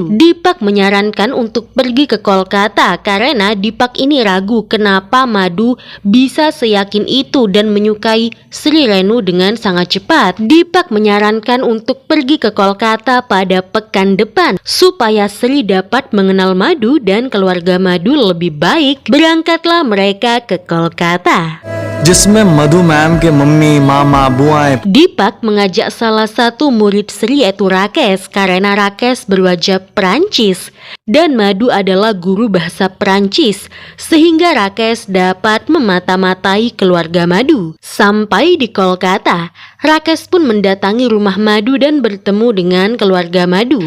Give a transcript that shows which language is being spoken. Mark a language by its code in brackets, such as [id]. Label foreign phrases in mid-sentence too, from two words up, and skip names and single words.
[id] Deepak menyarankan untuk pergi ke Kolkata karena Deepak ini ragu kenapa Madhu bisa seyakin itu dan menyukai Sri Renu dengan sangat cepat. Deepak menyarankan untuk pergi ke Kolkata pada pekan depan supaya Sri dapat mengenal Madhu dan keluarga Madhu lebih baik. Berangkatlah mereka ke Kolkata. [hi] जिसमें मधु मैम के मम्मी मामा बुआएं. [id] Deepak mengajak salah satu murid Sri yaitu Rakesh karena Rakesh berwajah Perancis dan Madhu adalah guru bahasa Perancis sehingga Rakesh dapat memata-matai keluarga Madhu. Sampai di Kolkata, Rakesh pun mendatangi rumah Madhu dan bertemu dengan keluarga Madhu.